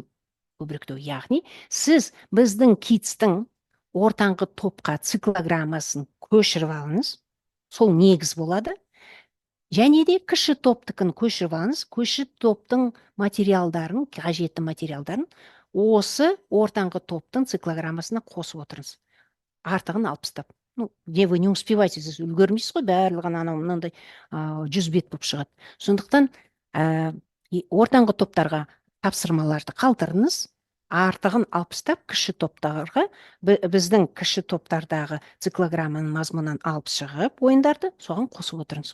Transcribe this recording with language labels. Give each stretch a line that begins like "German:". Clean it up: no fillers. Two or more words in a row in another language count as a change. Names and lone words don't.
Kazakh: Яғни, сіз біздің Kids'тің ортаңғы топқа циклограммасын көшіріп алыңыз, сол негіз болады. Және де кіші топтықын көшіріп алыңыз, кіші топтың материалдарын, қажетті материалдарын осы ортаңғы топтың циклограммасына қосып отырыңыз. Артығын алып тастап.
Russian: Где вы не успеваете,
Kazakh: сіз үлгермейсіз ғой, барлығын мынандай 100 бет болып шығады. Сондықтан ортаңғы топтарға тапсырмаларды қалдырыңыз, артығын алып тастап, кіші топтарға, біздің кіші топтардағы циклограмманың мазмұнынан алып шығып, ойындарды соған қосып отырыңыз.